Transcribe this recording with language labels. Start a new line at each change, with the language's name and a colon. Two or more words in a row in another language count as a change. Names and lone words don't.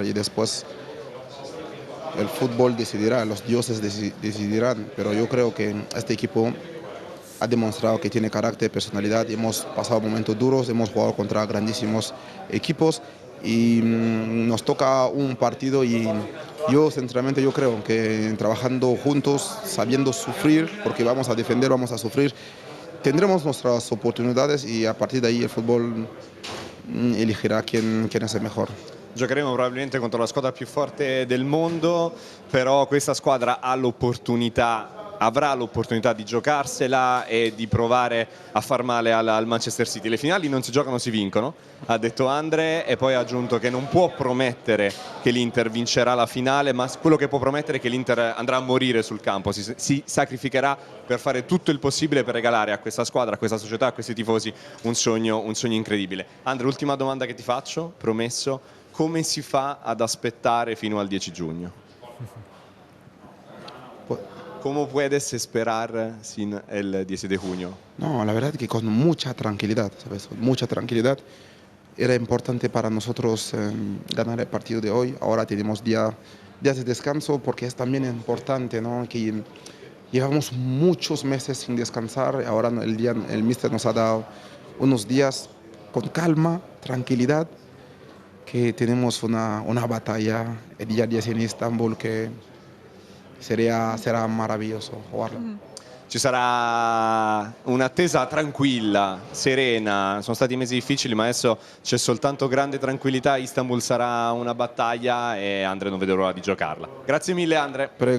Spanish: y después el fútbol decidirá, los dioses decidirán, pero yo creo que este equipo ha demostrado que tiene carácter, personalidad, y hemos pasado momentos duros, hemos jugado contra grandísimos equipos y nos toca un partido y yo sinceramente yo creo que trabajando juntos, sabiendo sufrir, porque vamos a defender, vamos a sufrir, tendremos nuestras oportunidades y a partir de ahí el fútbol elegirá quién es el mejor.
Italian: Giocheremo probabilmente contro la squadra più forte del mondo, però questa squadra avrà l'opportunità di giocarsela e di provare a far male al Manchester City. Le finali non si giocano, si vincono, ha detto Andre, e poi ha aggiunto che non può promettere che l'Inter vincerà la finale, ma quello che può promettere è che l'Inter andrà a morire sul campo, si sacrificherà per fare tutto il possibile per regalare a questa squadra, a questa società, a questi tifosi un sogno incredibile. Andre, ultima domanda che ti faccio, promesso: come si fa ad aspettare fino al 10 giugno?
Spanish: ¿Cómo puedes esperar sin el 10 de junio? No, la verdad que con mucha tranquilidad, ¿sabes? Con mucha tranquilidad. Era importante para nosotros ganar el partido de hoy. Ahora tenemos días de descanso porque es también importante, ¿no? Que llevamos muchos meses sin descansar. Ahora el míster nos ha dado unos días con calma, tranquilidad, que tenemos una batalla el día 10 en Istanbul que
Italian: sarà meraviglioso
Spanish: jugarlo.
Italian: Ci sarà un'attesa tranquilla, serena, sono stati mesi difficili ma adesso c'è soltanto grande tranquillità, Istanbul sarà una battaglia e Andre non vedo l'ora di giocarla. Grazie mille Andre.